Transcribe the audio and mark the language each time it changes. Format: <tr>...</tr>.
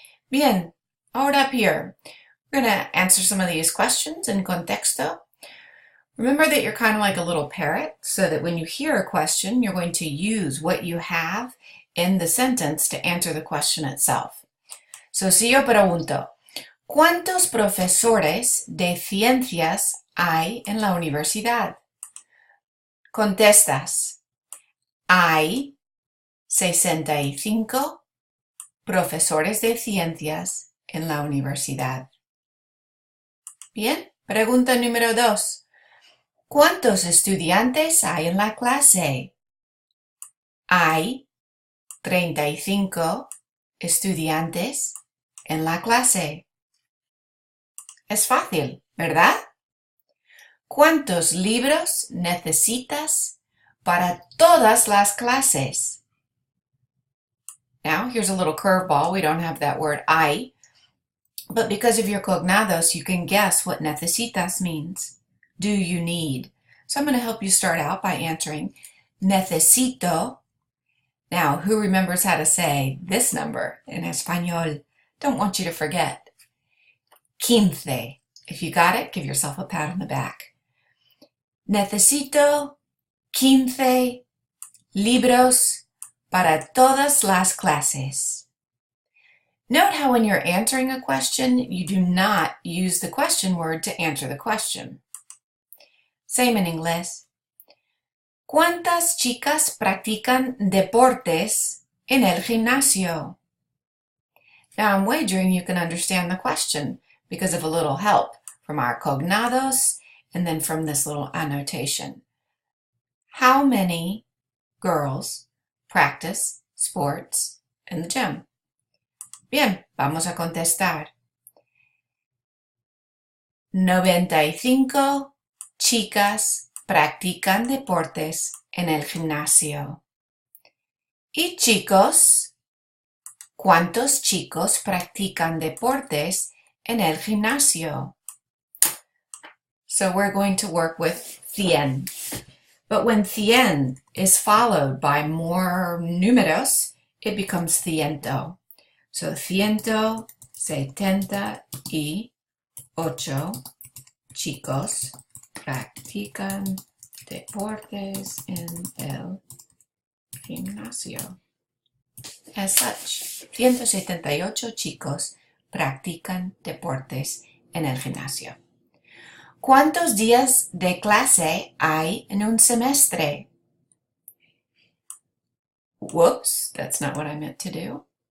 <es>Bien, ahora</es> <en>up here, we're going to answer some of these questions in contexto. Remember that you're kind of like a little parrot, so that when you hear a question, you're going to use what you have in the sentence to answer the question itself. So,</en> <es>si yo pregunto, ¿cuántos profesores de ciencias hay en la universidad? Contestas, hay 65 profesores de ciencias en la universidad. Bien, pregunta número 2. ¿Cuántos estudiantes hay en la clase? Hay 35 estudiantes en la clase. Es fácil, ¿verdad? ¿Cuántos libros necesitas para todas las clases?</es> <en>Now, here's a little curveball. We don't have that word hay, but because of your cognados, you can guess what necesitas means. Do you need? So I'm going to help you start out by answering necesito. Now, who remembers how to say this number in español? Don't want you to forget. 15. If you got it, give yourself a pat on the back.</en> <es>Necesito 15 libros para todas las clases.</es> <en>Note how when you're answering a question, you do not use the question word to answer the question. Same in inglés.</en> <es>¿Cuántas chicas practican deportes en el gimnasio?</es> <en>Now I'm wagering you can understand the question because of a little help from our cognados and then from this little annotation. How many girls practice sports in the gym?</en> <es>Bien, vamos a contestar. 95 chicas practican deportes en el gimnasio. ¿Y chicos? ¿Cuántos chicos practican deportes en el gimnasio?</es> <en>So we're going to work with 100. But when 100 is followed by more números, it becomes ciento. So</en> <es>178 chicos practican deportes en el gimnasio.</es> <en>As such,</en> <es>178 chicos practican deportes en el gimnasio. ¿Cuántos días de clase hay en un semestre?</es> <en>Whoops, that's not what I meant to do.</en>